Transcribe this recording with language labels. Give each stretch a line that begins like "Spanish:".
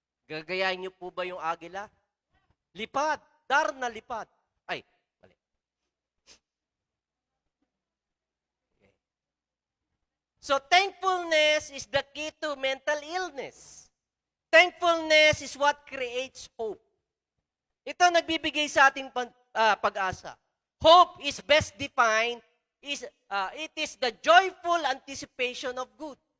Filipino: Gagayahin niyo po ba yung agila? Lipad. Dar na lipad. Ay, mali. Okay.
English: So, thankfulness is the key to mental illness. Thankfulness is what creates hope.
Filipino: Ito nagbibigay sa ating pag-asa.
English: Hope is best defined, it is the joyful anticipation of good.